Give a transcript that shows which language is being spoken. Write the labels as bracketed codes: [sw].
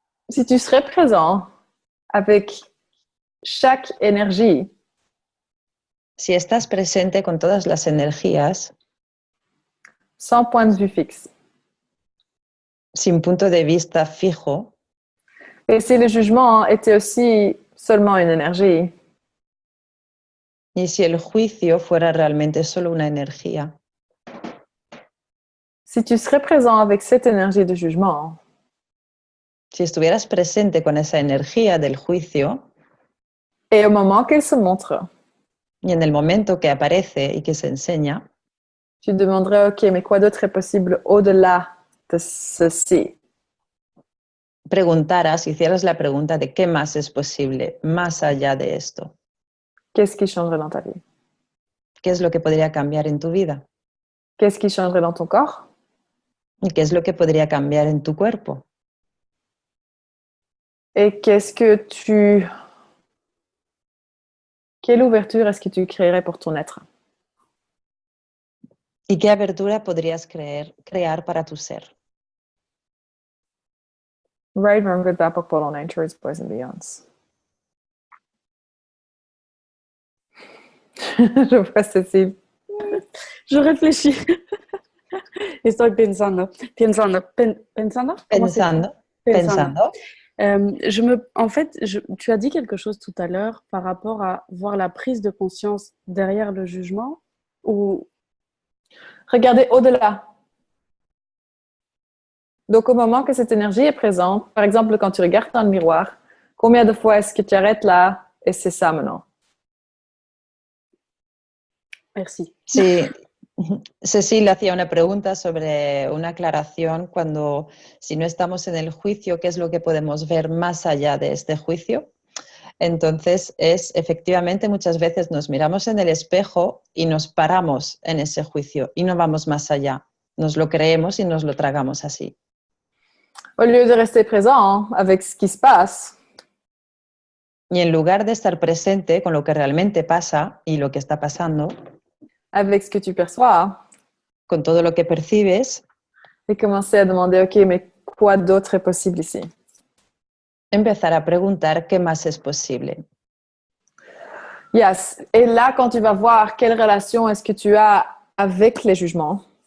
[fr] Si tu serais présent avec chaque énergie, [es] si estás presente con todas las energías, [fr] sans point de vue fixe, [es] sin punto de vista fijo, [fr] et si le jugement était aussi seulement une énergie, [es] y si el juicio fuera realmente solo una energía, [fr] si tu serais présent avec cette énergie de jugement, [es] si estuvieras presente con esa energía del juicio, [fr] et au moment qu'elle se montre, [es] y en el momento que aparece y que se enseña, [fr] tu demanderais, ok, mais quoi d'autre est possible au-delà de ceci? [es] Preguntaras, hicieras la pregunta de qué más es posible más allá de esto. [fr] Qu'est-ce qui changerait dans ta vie? [es] ¿Qué es lo que podría cambiar en tu vida? [fr] Qu'est-ce qui changerait dans ton corps? [es] ¿Y qué es lo que podría cambiar en tu cuerpo? [fr] Et quelle ouverture est-ce que tu créerais pour ton être? [es] ¿Y qué abertura podrías crear para tu ser? [en] Right, wrong, good, bad, pour all natures, boys and beyonds. [fr] Je vois ceci. Je réfléchis. [es] Estoy pensando. Pensando. Pensando? [fr] Comment c'est? [es] Pensando. [fr] En fait, tu as dit quelque chose tout à l'heure par rapport à voir la prise de conscience derrière le jugement ou Regardez au-delà. Donc, au moment que cette énergie est présente, par exemple, quand tu regardes dans le miroir, combien de fois est-ce que tu arrêtes là et c'est ça maintenant? merci. [es] Sí, Cecil hacía una pregunta sobre una aclaración cuando, si no estamos en el juicio, ¿qué es lo que podemos ver más allá de este juicio? Entonces, efectivamente, muchas veces nos miramos en el espejo y nos paramos en ese juicio y no vamos más allá. Nos lo creemos y nos lo tragamos así. [fr] Au lieu de rester présent avec ce qui se passe, [es] Y en lugar de estar presente con lo que realmente pasa y lo que está pasando, [fr] avec ce que tu perçois, [es] con todo lo que percibes, [fr] et commencer à demander, OK, mais quoi d'autre est possible ici? [es] empezar a preguntar qué más es posible. Yes. [fr] Et là, quand tu vas voir quelle relation est-ce que tu as avec les jugements,